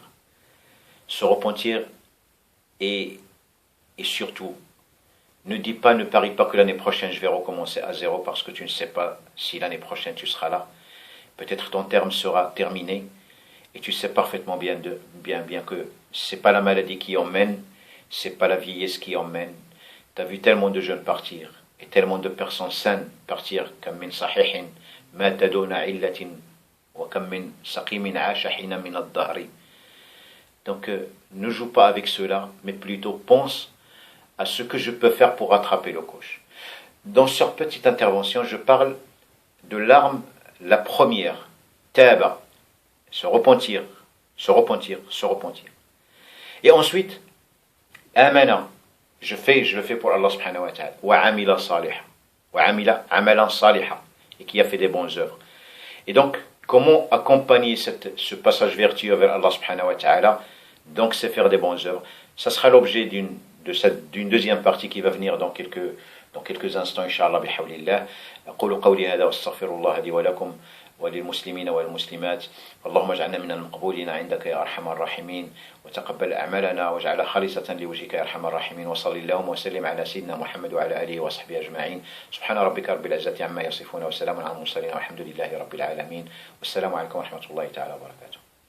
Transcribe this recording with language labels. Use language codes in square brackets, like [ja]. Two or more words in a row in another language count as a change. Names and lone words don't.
[fr] Se repentir et surtout, ne parie pas que l'année prochaine je vais recommencer à zéro parce que tu ne sais pas si l'année prochaine tu seras là. Peut-être ton terme sera terminé et tu sais parfaitement bien que c'est pas la maladie qui emmène, c'est pas la vieillesse qui emmène. Tu as vu tellement de jeunes partir. Et tellement de personnes saines partir comme [ar] من صحيح مات دون علة وكم من سقيم عاش حينا من الدهر. [fr] Donc ne joue pas avec cela mais plutôt pense à ce que je peux faire pour rattraper le coche. Dans cette petite intervention je parle de l'arme la première, taba, se repentir. Et ensuite amana, je le fais pour [ar] الله سبحانه وتعالى. وعمل صالحا وعمل عملا صالحا. [fr] Et qui a fait des bonnes œuvres. Et donc, comment accompagner ce passage vertueux vers [ar] الله سبحانه وتعالى? [fr] Donc, c'est faire des bonnes œuvres. Ça sera l'objet d'une deuxième partie qui va venir dans quelques instants, Inch'Allah, bihawlillah. [ar] أقول قولي هذا واستغفر الله لي ولكم وللمسلمين والمسلمات اللهم اجعلنا من المقبولين عندك يا أرحم الراحمين وتقبل أعمالنا واجعلها خالصة لوجهك يا أرحم الراحمين وصل اللهم وسلم على سيدنا محمد وعلى آله وصحبه أجمعين سبحان ربك رب العزة عما يصفون وسلام على المرسلين والحمد لله رب العالمين والسلام عليكم ورحمة الله تعالى وبركاته.